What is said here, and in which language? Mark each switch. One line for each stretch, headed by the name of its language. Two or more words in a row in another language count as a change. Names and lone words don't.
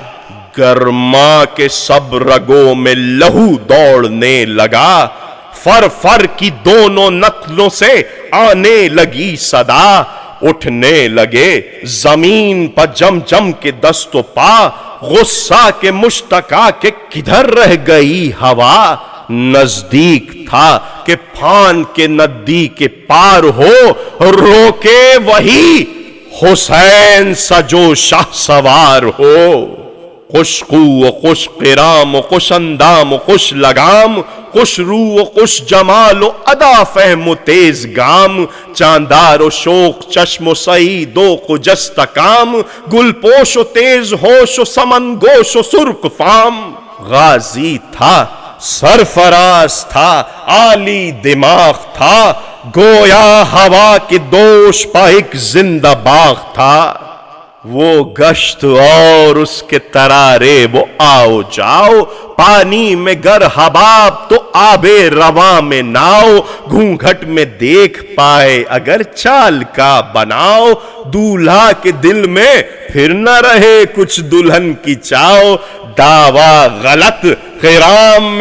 Urdu: گرما کے سب رگوں میں لہو دوڑنے لگا، فر فر کی دونوں نتلوں سے آنے لگی صدا، اٹھنے لگے زمین پر جم جم کے دست و پا، غصہ کے مشتکا کہ کدھر رہ گئی ہوا، نزدیک تھا کہ پھان کے ندی کے پار ہو، روکے وہی حسین سجو شاہ سوار ہو، خوش خو و خوش قرام و خوش اندام و خوش لگام، خوش رو و خوش جمال و ادا فہم و تیز گام، چاندار و شوق چشم و سعید و خجست کام، گل پوش و تیز ہوش و سمن گوش و سرخ فام، غازی تھا سرفراز تھا عالی دماغ تھا، گویا ہوا کے دوش پا ایک زندہ باغ تھا، وہ گشت اور اس کے ترارے وہ آؤ جاؤ، پانی میں گر حباب تو آب رواں میں ناؤ، گھونگھٹ میں دیکھ پائے اگر چال کا بناؤ، دولہا کے دل میں پھر نہ رہے کچھ دلہن کی چاؤ، دعویٰ غلط خرام میں